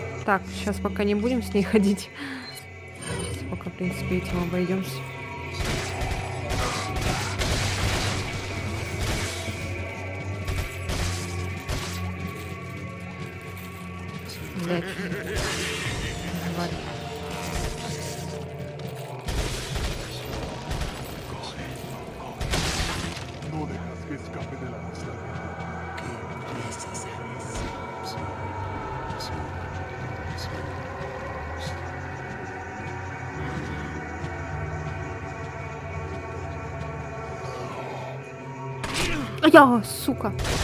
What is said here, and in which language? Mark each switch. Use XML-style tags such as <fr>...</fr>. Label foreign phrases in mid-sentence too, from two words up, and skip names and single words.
<ru>Так, сейчас пока не будем с ней ходить. Сейчас пока, в принципе, этим обойдемся. Блять. Тварь.</ru> <es>No dejas que escape de la isla.</es> <ru>А я, сука.</ru>